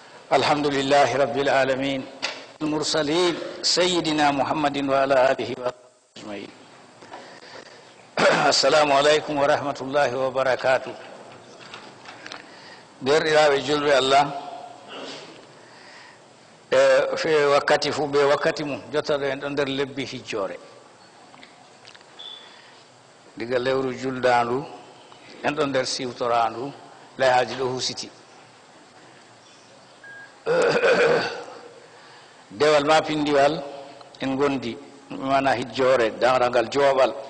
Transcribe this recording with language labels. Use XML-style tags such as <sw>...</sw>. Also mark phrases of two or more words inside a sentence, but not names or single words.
<ar>الحمد لله رب العالمين المرسلين سيدنا محمد وعلى آله وصحبه أجمعين. السلام عليكم ورحمة الله وبركاته.</ar> <ff>derɗiraɓe julɓe allah fe wakkati fuu ɓe wakkati mum jottaɗo en ɗo nder lebbi hijjore diga lewru juldandu en ɗo nder siwtorandu layhaji ɗo husiti dewal ma pindiwal en gondi mana hijjore danragal jooɓal</ff>